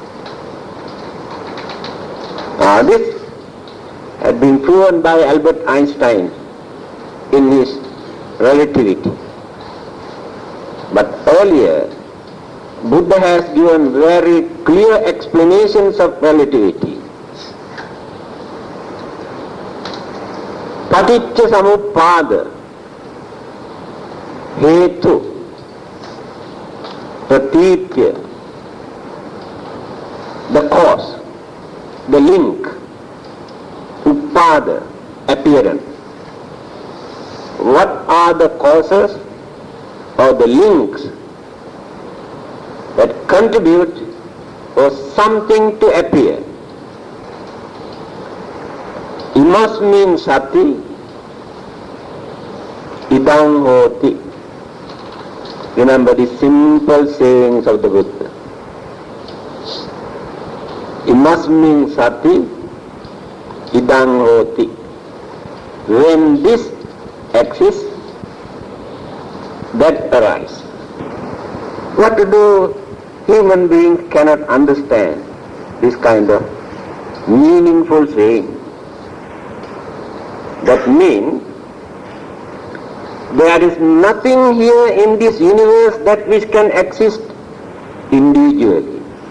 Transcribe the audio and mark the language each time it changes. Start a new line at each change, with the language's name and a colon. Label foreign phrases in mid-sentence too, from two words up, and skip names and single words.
English: This had been proven by Albert Einstein in his relativity. But earlier, Buddha has given very clear explanations of relativity.
Pali: Paticca samuppada, hetu, pratitya,
English: the cause, the link, uppada, appearance. What are the causes or the links that contribute for something to appear?
Pali: Imasmin sati, idang hoti.
English: Remember the simple sayings of the Buddha.
Pali: Imasmin sati, idang hoti.
English: When this exists, that arises. What to do? Human beings cannot understand this kind of meaningful saying. That means there is nothing here in this universe that which can exist individually.